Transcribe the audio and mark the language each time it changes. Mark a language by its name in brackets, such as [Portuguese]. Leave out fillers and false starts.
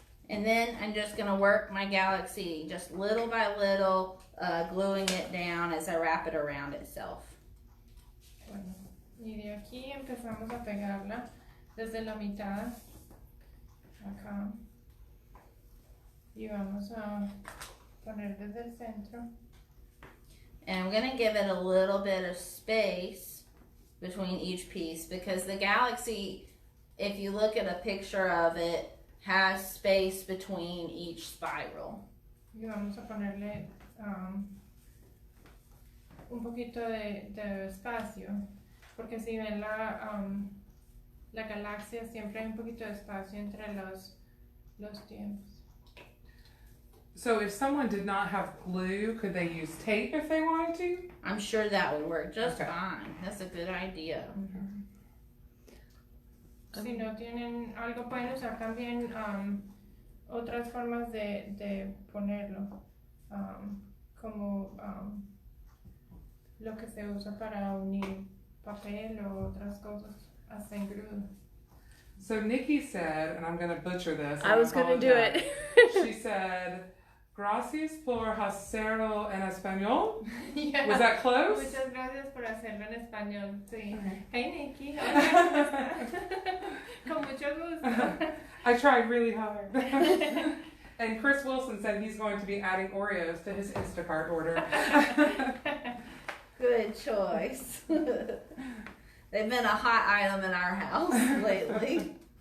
[English] And then I'm just going to work my galaxy just little by little, gluing it down as I wrap it around itself. [Spanish] Bueno, y de aquí empezamos a pegarla desde la mitad, acá, y vamos a poner desde el centro. [English] And I'm going to give it a little bit of space between each piece, because the galaxy, if you look at a picture of it, has space between each spiral. [Spanish] Y vamos a ponerle un poquito de espacio, porque si ven la galaxia siempre hay un poquito de espacio entre los tiempos. [English] So if someone did not have glue, could they use tape if they wanted to? I'm sure that would work just Okay. fine. That's a good idea. [Spanish] Si no tienen algo, pueden usar también otras formas de ponerlo, como lo que se usa para unir papel o otras cosas, hasta engrudo. [English] So Nikki said, and I'm going to butcher this. I was going to do apologize. it. She said, [Spanish] gracias por hacerlo en español. [English] Yeah. Was that close? [Spanish] Muchas gracias por hacerlo en español, sí. [English] Okay. [Spanish] Hey Nikki, hola, con mucho gusto. [English] I tried really hard. And Chris Wilson said he's going to be adding Oreos to his Instacart order. Good choice. They've been a hot item in our house lately.